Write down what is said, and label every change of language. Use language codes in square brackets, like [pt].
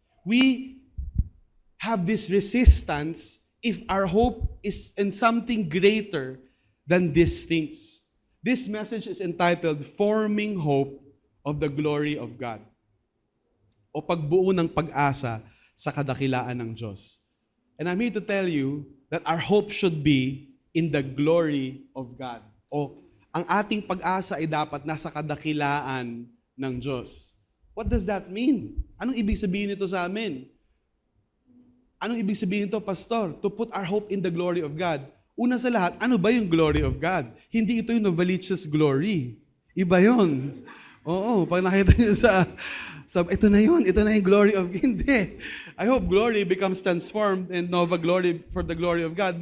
[en] We have this resistance if our hope is in something greater than these things. This message is entitled, Forming Hope of the Glory of God, [tl] o pagbuo ng pag-asa sa kadakilaan ng Diyos. [en] And I'm here to tell you that our hope should be in the glory of God. [tl] O ang ating pag-asa ay dapat nasa kadakilaan ng Diyos. [en] What does that mean? [tl] Anong ibig sabihin nito sa amin? Anong ibig sabihin nito, Pastor? [en] To put our hope in the glory of God. [tl] Una sa lahat, ano ba yung glory of God? Hindi ito yung Novaliches glory. Iba yun. Oo, pag nakita nyo sa ito na yung glory of God. Hindi. [en] I hope glory becomes transformed and Nova glory for the glory of God.